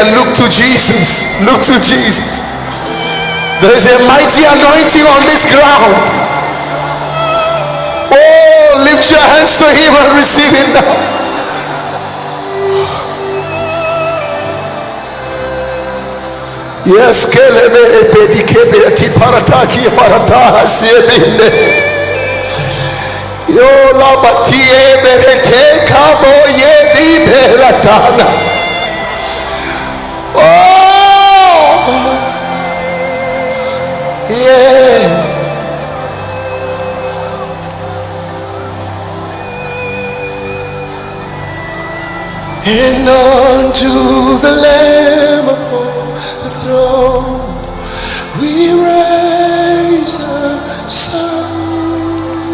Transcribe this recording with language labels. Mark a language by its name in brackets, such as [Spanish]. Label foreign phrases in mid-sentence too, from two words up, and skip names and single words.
[English] Look to Jesus. Look to Jesus. There is a mighty anointing on this ground. Oh, lift your hands to him and receive it now. Yes, keleme epedikebe atiparataki parataha siebinde. Yo la batie berete kabo yedi belatana. Oh, yeah. And unto the Lamb upon the throne we raise a song.